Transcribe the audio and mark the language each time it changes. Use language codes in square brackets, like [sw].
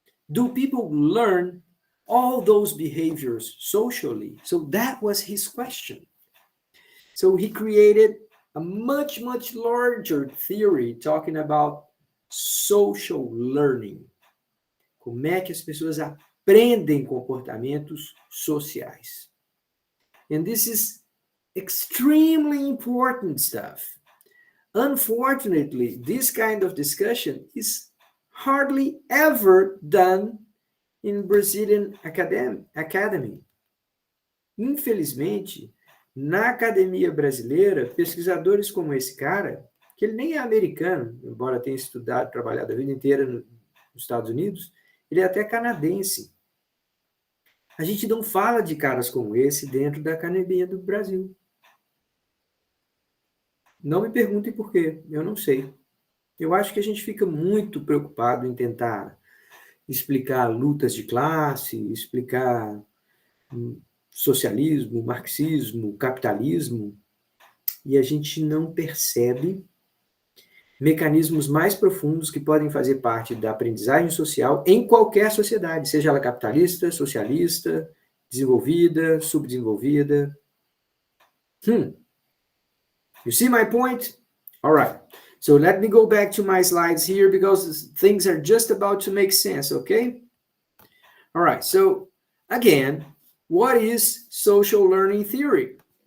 [en] Do people learn all those behaviors socially? So that was his question. So he created a much, much larger theory talking about social learning. [pt] Como é que as pessoas aprendem comportamentos sociais? [en] And this is extremely important stuff. Unfortunately, this kind of discussion is hardly ever done in Brazilian academy. [pt] Infelizmente, na academia brasileira, pesquisadores como esse cara, que ele nem é americano, embora tenha estudado, trabalhado a vida inteira nos Estados Unidos, ele é até canadense. A gente não fala de caras como esse dentro da academia do Brasil. Não me perguntem por quê, eu não sei. Eu acho que a gente fica muito preocupado em tentar explicar lutas de classe, explicar socialismo, marxismo, capitalismo, e a gente não percebe mecanismos mais profundos que podem fazer parte da aprendizagem social em qualquer sociedade, seja ela capitalista, socialista, desenvolvida, subdesenvolvida. [en] You see my point? All right. So let me go back to my slides here because things are just about to make sense, okay? All right. So again, what is social learning theory?